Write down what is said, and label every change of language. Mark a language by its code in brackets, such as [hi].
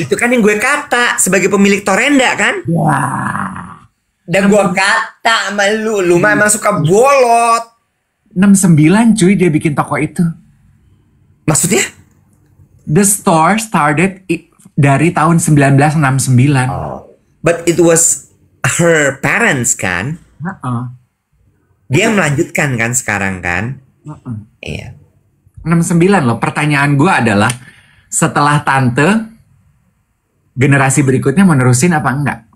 [id] Itu kan yang gue kata sebagai pemilik Torenda kan? Wah. Dan gue kata sama lu mah emang suka bolot. 69 cuy dia bikin toko itu. Maksudnya? [en] The store started [id] dari tahun [en] 1969. But it was her parents [id] kan? Dia melanjutkan kan sekarang kan? Iya. 69 loh. Pertanyaan gue adalah setelah tante generasi berikutnya mau nerusin apa enggak?